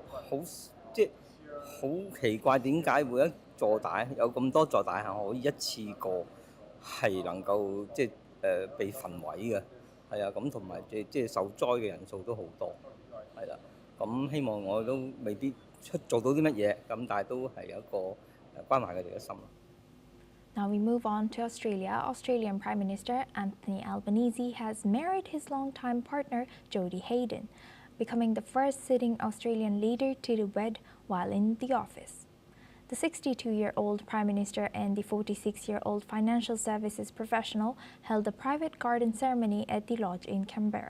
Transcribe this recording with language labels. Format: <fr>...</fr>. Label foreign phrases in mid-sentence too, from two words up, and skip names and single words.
<yue>好奇怪點解會一座大有咁多座大廈可以一次過係能夠被焚毀嘅，係啊，咁同埋即係受災嘅人數都好多，係啦，咁希望我都未必做到啲乜嘢，咁但係都係有一個關懷佢哋嘅心。</yue> <en>Now we move on to Australia. Australian Prime Minister Anthony Albanese has married his longtime partner Jodie Hayden, becoming the first sitting Australian leader to wed while in the office. The 62-year-old Prime Minister and the 46-year-old financial services professional held a private garden ceremony at the lodge in Canberra.</en>